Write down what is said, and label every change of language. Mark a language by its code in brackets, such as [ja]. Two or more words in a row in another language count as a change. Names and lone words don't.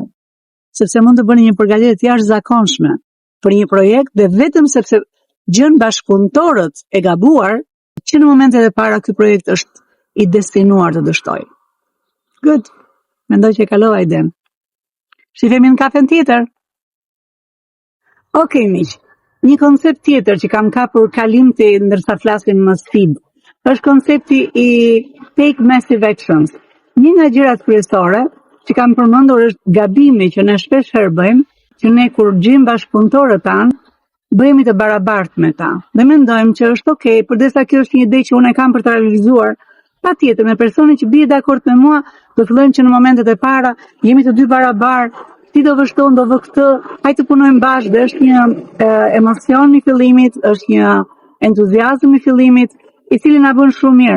[sq] Sepse mund të bëni një përgatitje të jashtëzakonshme për një projekt dhe vetëm sepse gjën bashkëpunëtorët e gabuar, që në momentet e para ky projekt është i destinuar të dështojë. Good. Mendoj që e kalova iden. Shifemi në kafen tjetër. Okej, miq. Një koncept tjetër që kam kapur kalimti ndërsa flasim më sfidë është koncepti i [en] take massive actions. [sq] Një nga gjërat kryesore që kam përmendur është gabimi që ne shpesh herë bëjmë, që ne kur gjejmë bashkëpunëtorët tanë, bëhemi të barabartë me ta. Dhe mendojmë që është okay, përdesa kjo është një ide që unë e kam për të realizuar, patjetër me personin që bie dakord me mua, do fillojmë që në momentet e para jemi të dy barabartë, ti do vë shto, do vë këtë, hajde të punojmë bashkë, dhe është një emocion i fillimit, është një entuziazëm i fillimit, i cili na bën shumë mirë.